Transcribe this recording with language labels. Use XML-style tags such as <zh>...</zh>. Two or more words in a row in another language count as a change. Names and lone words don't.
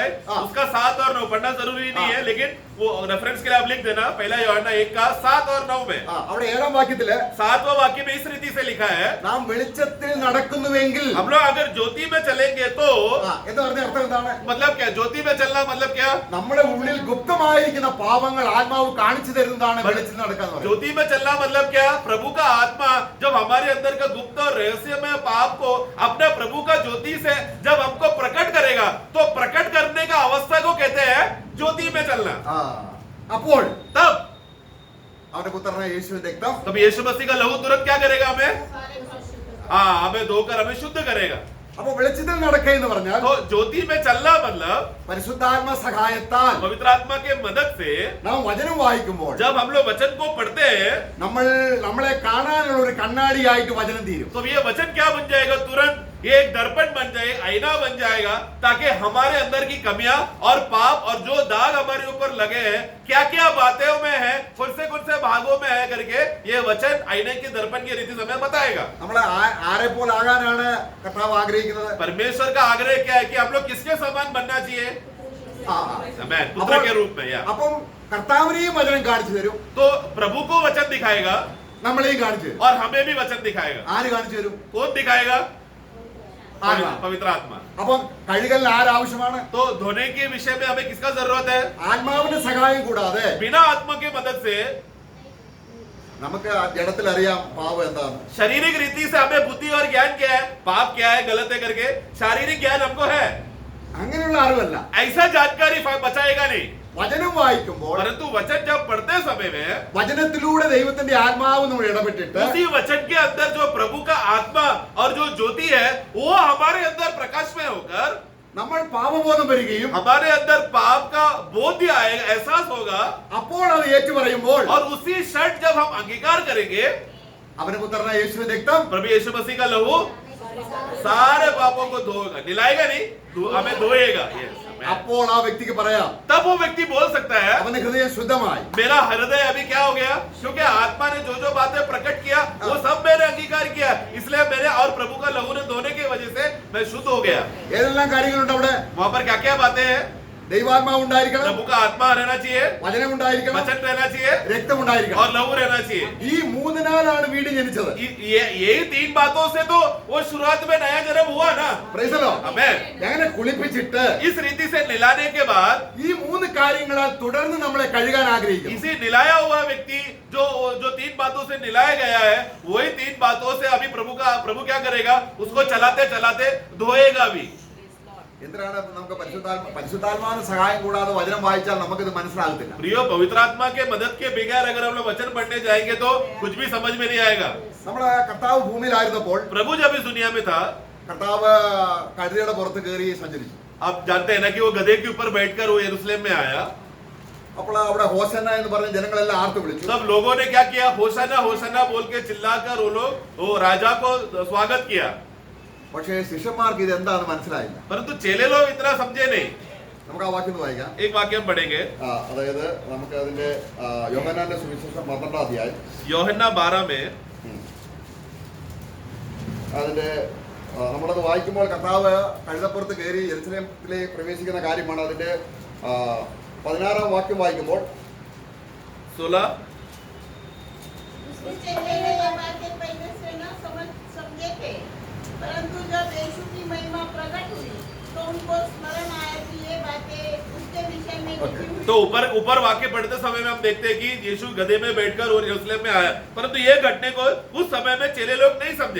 <hi>हाँ। उसका 7 और 9 पढ़ना जरूरी नहीं है, हाँ। लेकिन वो रेफरेंस के लिए आप लिख देना, पहला यूहन्ना 1 का 7 और 9 में।</hi> <ml>അവിടെ 7-ാം വാക്യത്തില്</ml> <hi>7वां वाक्य में इस रीति से लिखा है,</hi> <ml>നാം വെളിച്ചത്തിൽ നടക്കുന്നുവെങ്കിൽ,</ml> <hi>हम लोग अगर ज्योति में चलेंगे तो</hi> <ml>എന്ന് പറഞ്ഞ അർത്ഥം എന്താണ്?</ml> <hi>मतलब क्या, ज्योति में चलना मतलब क्या,</hi> <ml>നമ്മുടെ ഉള്ളിൽ ഗുപ്തമായിരിക്കുന്ന പാപങ്ങൾ ആത്മാവ് കാണിച്ചു തരുന്നതാണ് വെളിച്ചത്തിൽ നടക്കാന്ന് പറയുന്നത്.</ml> <hi>ज्योति में चलना मतलब क्या, प्रभु का आत्मा जब हमारे अंदर का गुप्त और रहस्यमय पाप को अपने प्रभु का ज्योति से जब हमको प्रकट करेगा, तो प्रकट करने का अवस्था को कहते हैं ज्योति में चलना।</hi> <ml>അപ്പോൾ</ml> <hi>तब</hi> <ml>അവന്റെ പുത്രനായ യേശുവിന്റെ രക്തം</ml> <hi>तब यीशु मसीह का लहू तुरंत क्या करेगा, हमें सारे पाप हाँ हमें धोकर हमें शुद्ध करेगा।</hi> <ml>അപ്പൊ വെളിച്ചത്തിൽ നടക്കുക എന്ന് പറഞ്ഞാൽ</ml> <hi>तो ज्योति में चलना मतलब</hi> <ml>പരിശുദ്ധാത്മ സഹായത്താൽ</ml> <hi>पवित्र आत्मा के मदद से</hi> <ml>നാം വചനം വായിക്കുമ്പോൾ</ml> <hi>जब हम लोग वचन को पढ़ते हैं,</hi> <ml>നമ്മളെ കാണാനുള്ള ഒരു കണ്ണാടിയായിട്ട് വചനം തീരും.</ml> <hi>तो ये वचन क्या बन जाएगा, तुरंत ये एक दर्पण बन जाए, आईना बन जाएगा, ताकि हमारे अंदर की कमियां और पाप और जो दाग हमारे ऊपर लगे हैं, क्या क्या बातें में है, कौन से भागों में है करके ये वचन आईने के दर्पण की रीति समय बताएगा।</hi> <ml>നമ്മളെ ആരെ പോലെ ആകാനാണ് കർത്താവ് ആഗ്രഹിക്കുന്നത്?</ml> <hi>परमेश्वर का आग्रह क्या है कि हम लोग किसके समान बनना चाहिए, मैं पुत्र के रूप में या</hi> <ml>അപ്പം കർത്താവിനെയും വചനം കാണിച്ചു തരും,</ml> <hi>तो प्रभु को वचन दिखाएगा</hi> <ml>നമ്മളെയും കാണിച്ചു തരും.</ml> <hi>और हमें भी वचन दिखाएगा।</hi> <ml>ആര് കാണിച്ചു തരും?</ml> <hi>कौन दिखाएगा,</hi> <ml>ആത്മാ.</ml> <hi>पवित्र आत्मा।</hi> <ml>അപ്പം കഴുകലിന് ആരാവശ്യമാണ്?</ml> <hi>तो धोने के विषय में हमें किसका जरूरत है,</hi> <ml>ആത്മാവിന്റെ സഹായം കൂടാതെ</ml> <hi>बिना आत्मा की मदद से</hi> <ml>നമുക്ക് ജഡത്തിൽ അറിയാം പാപം എന്താണ്.</ml> <hi>शारीरिक रीति से हमें बुद्धि और ज्ञान क्या है, पाप क्या है, गलत है करके शारीरिक ज्ञान हमको है,</hi> <ml>അങ്ങനെയുള്ള അറിവല്ല.</ml> <hi>ऐसा जानकारी बचाएगा नहीं।</hi> <ml>വചനം വായിക്കുമ്പോൾ</ml> <hi>परंतु वचन जब पढ़ते समय में</hi> <ml>വചനത്തിലൂടെ ദൈവത്തിന്റെ ആത്മാവ് നമ്മൾ ഇടപെട്ടിട്ട്</ml> <hi>उसी वचन के अंदर जो प्रभु का आत्मा और जो ज्योति है वो हमारे अंदर प्रकाश में होकर</hi> <ml>നമ്മൾ പാപബോധം വരികയും</ml> <hi>हमारे अंदर पाप का बोध आएगा, एहसास होगा,</hi> <ml>അപ്പോൾ അത് ഏറ്റു പറയുമ്പോൾ</ml> <hi>और उसी क्षण जब हम अंगीकार करेंगे,</hi> <ml>അവന്റെ പുത്രനായ യേശുവിന്റെ രക്തം</ml> <hi>प्रभु यीशु मसीह का लहू सारे पापों को धोएगा, निलाएगा नहीं, हमें धोएगा।</hi> <en>Yes, amen।</en> <ml>അപ്പോൾ ആ വ്യക്തിക്ക് പറയാം</ml> <hi>तब वो व्यक्ति बोल सकता है,</hi> <ml>അവന്റെ ഹൃദയം ശുദ്ധമായി.</ml> <hi>मेरा हृदय अभी क्या हो गया, क्योंकि आत्मा ने जो जो बातें प्रकट किया वो सब मैंने अंगीकार किया, इसलिए मेरे और प्रभु का लहू ने धोने की वजह से मैं शुद्ध हो गया।</hi> <ml>ഏതെല്ലാം കാര്യങ്ങളുണ്ട് അവിടെ?</ml> <hi>वहां पर क्या क्या बातें हैं,</hi> <ml>ദൈവാത്മാവ് ഉണ്ടായിരിക്കണം,</ml> <hi>प्रभु का आत्मा रहना चाहिए,</hi> <ml>വചനം ഉണ്ടായിരിക്കണം,</ml> <hi>वचन रहना चाहिए</hi> <ml>രക്തം ഉണ്ടായിരിക്കണം.</ml> <hi>और लहू रहना चाहिए।</hi> <ml>ഈ മൂന്നിനാലാണ് വീണ്ടും ജനിച്ചത്.</ml> <hi>यही 3 बातों से तो वो शुरुआत में नया जन्म हुआ ना।</hi> <en>Praise the Lord.</en> <hi>हमें</hi> <ml>അങ്ങനെ കുളിപ്പിച്ചിട്ട്</ml> <hi>इस रीति से निलाने के बाद</hi> <ml>ഈ മൂന്ന് കാര്യങ്ങളാൽ തുടർന്ന് നമ്മളെ കഴുകാൻ ആഗ്രഹിക്കും.</ml> <hi>इसी निलाया हुआ व्यक्ति जो 3 बातों से निलाया गया है, वही 3 बातों से अभी प्रभु क्या करेगा, उसको चलाते चलाते धोएगा भी।</hi> <ml>എന്തിനാണ് നമുക്ക് പരിശുദ്ധാത്മാവിന്റെ സഹായം കൂടാതെ വചനം വായിച്ചാൽ നമുക്കിത് മനസ്സിലാകത്തില്ല.</ml> <hi>प्रियो, पवित्र आत्मा के मदद के बगैर अगर हम लोग वचन पढ़ने जाएंगे तो कुछ भी समझ में नहीं आएगा।</hi> <ml>നമ്മളെ കർത്താവ് ഭൂമിയിലായിരുന്നപ്പോൾ</ml> <hi>प्रभु जब इस दुनिया में था,</hi> <ml>കർത്താവ് കഴുതയുടെ പുറത്ത് കയറി സഞ്ചരിച്ചു.</ml> <hi>आप जानते हैं ना कि वो गधे के ऊपर बैठकर वो यरूशलेम में आया।</hi> <ml>അപ്പോൾ അവിടെ ഹോസന്ന എന്ന് പറഞ്ഞ് ജനങ്ങളെല്ലാം ആർത്തു വിളിച്ചു.</ml> <hi>तब लोगों ने क्या किया? होशाना होशाना बोल के चिल्लाकर वो लोग वो राजा को स्वागत किया.</hi> <ml>പക്ഷേ ശിഷ്യന്മാർക്ക് ഇത് എന്താണെന്ന് മനസ്സിലായില്ല.</ml> <hi>परंतु चेले लोग इतना समझे नहीं.</hi> <ml>നമുക്ക് ആ വാക്യം ഒന്ന് വായിക്കാം.</ml> <hi>एक वाक्य हम पढ़ेंगे.</hi> <ml>അതായത് നമുക്ക് അതിന്റെ യോഹന്നാന്റെ സുവിശേഷം 12-ാം അധ്യായം</ml> <hi>യോഹന്ന 12 में</hi> <ml>അതിന്റെ നമ്മളത് വായിക്കുമ്പോൾ കർത്താവ് കഴുതപ്പുറത്ത് കയറി യെരുശലേമിലേക്ക് പ്രവേശിക്കുന്ന കാര്യമാണ്. അതിന്റെ 16-ാം വാക്യം വായിക്കുമ്പോൾ 16</ml> <hi>उसके चेले ने ये बातें पहले से न समझे थे, परंतु जब यीशु की महिमा प्रकट हुई तो उनको स्मरण आया कि ये बातें उसके विषय में लिखी हुई तो ऊपर वाक्य पढ़ते समय में हम देखते हैं कि यीशु गधे में बैठकर और यरूशलेम में आया, परंतु ये घटने को उस समय में चेले लोग नहीं समझे.</hi>